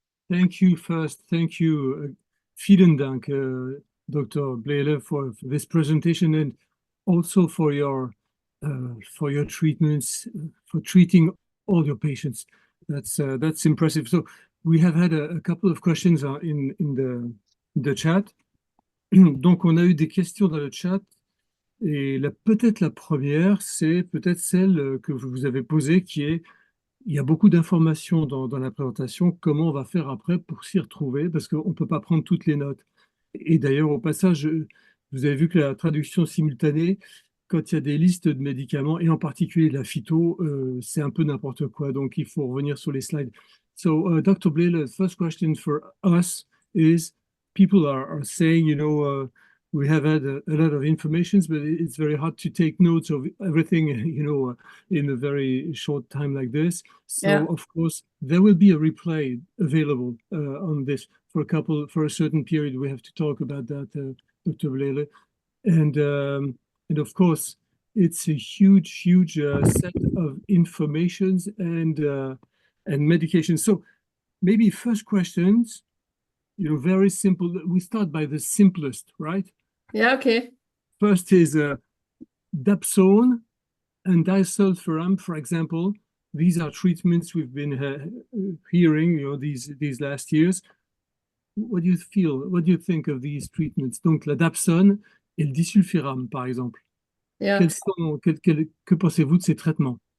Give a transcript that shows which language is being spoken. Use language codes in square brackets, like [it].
[en] Thank you first. Thank you. [de] Vielen Dank, [en] Dr. Blehle, for this presentation, and also for your treatments, for treating all your patients. That's impressive. So we have had a couple of questions in the chat. [fr] Donc on a eu des questions dans le chat. Et peut-être la première, c'est peut-être celle que vous avez posée, qui est, il y a beaucoup d'informations dans la présentation, comment on va faire après pour s'y retrouver, parce qu'on ne peut pas prendre toutes les notes. Et d'ailleurs, au passage, vous avez vu que la traduction simultanée, quand il y a des listes de médicaments, et en particulier de la phyto, c'est un peu n'importe quoi, donc il faut revenir sur les slides. [en] So, Dr. Blehle, the first question for us is, people are saying, we have had a lot of information, but it's very hard to take notes of everything, in a very short time like this. So, yeah. Of course, there will be a replay available on this for a certain period. We have to talk about that, Dr. Blehle. And of course, it's a huge set of informations and medications. So maybe first questions, very simple. We start by the simplest, right? Yeah, okay. First is dapsone and disulfiram, for example. These are treatments we've been hearing, these last years. What do you feel? What do you think of these treatments? [fr] Donc, la dapsone et le disulfiram, par exemple. [en] Yeah. [fr] Que pensez-vous de ces traitements?